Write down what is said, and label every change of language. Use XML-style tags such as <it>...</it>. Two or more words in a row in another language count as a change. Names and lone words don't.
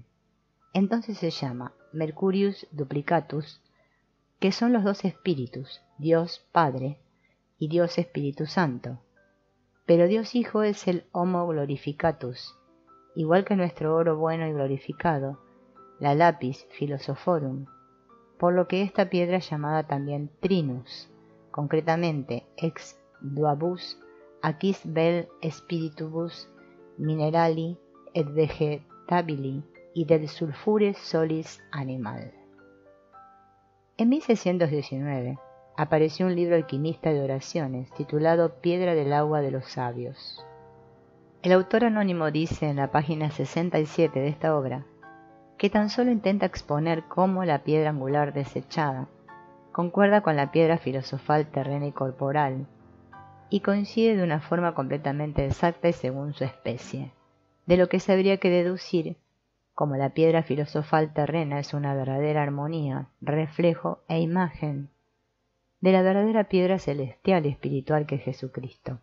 <es>Entonces se llama</es> <la>Mercurius Duplicatus,</la> <es>que son los dos espíritus, Dios Padre y Dios Espíritu Santo. Pero Dios Hijo es el</es> <la>Homo Glorificatus,</la> <es>igual que nuestro oro bueno y glorificado, la</es> <la>Lapis Philosophorum,</la> <es>por lo que esta piedra es llamada también Trinus, concretamente</es> <la>ex duabus aquis vel spiritubus minerali et vegetabili</la> <es>y del</es> <la>sulfure solis animal.</la> <es>En 1619 apareció un libro alquimista de oraciones titulado Piedra del agua de los sabios. El autor anónimo dice en la página 67 de esta obra que tan solo intenta exponer cómo la piedra angular desechada concuerda con la piedra filosofal terrena y corporal, y coincide de una forma completamente exacta y según su especie, de lo que se habría que deducir, como la piedra filosofal terrena es una verdadera armonía, reflejo e imagen de la verdadera piedra celestial y espiritual que es Jesucristo.</es>